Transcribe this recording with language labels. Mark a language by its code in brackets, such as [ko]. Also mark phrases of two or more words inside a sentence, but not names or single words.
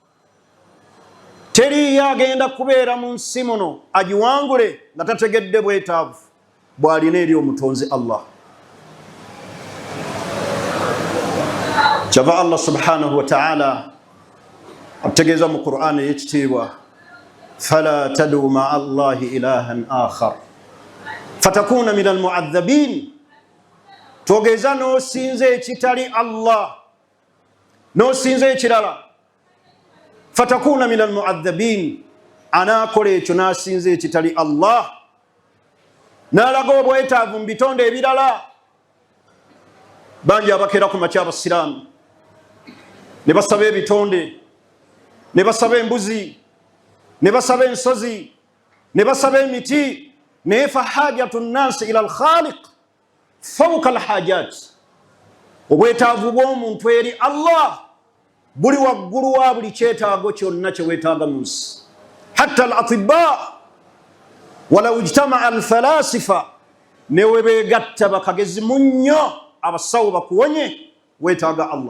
[lg] Teriyo agenda kubeera mu nsi muno agiwangule nga tategedde bwetaavu bw'alina eri omutonzi Allah. Kyava Allah [ar] سبحانه وتعالى [lg] ategeeza mu Qur'an ey'ekitiibwa [ar] فلا تدع مع الله إلها آخر فتكون من المعذبين. [lg] Togeza n'osinza ekitali Allah, n'osinza ekirala, [ar] فتكون من المعذبين, [lg] anaakola ekyo n'asinza ekitali Allah, n'alaga obwetaavu mu bitonde ebirala. Bangi abakeera ku makya abasiraamu ne basaba ebitonde, ne basaba embuzi, ne basaba ensozi, ne basaba emiti, naye [ar] فحاجة الناس إلى الخالق فوق الحاجات. [lg] Obwetaavu bw'omuntu eri Allah buli waggulu wa buli kyetaago kyonna kye weetaaga mu nsi. [ar] حتى الأطباء ولو اجتمع الفلاسفة, [lg] ne we beegatta bakagezi munnyo abasawo bakuwonye, weetaaga Allah.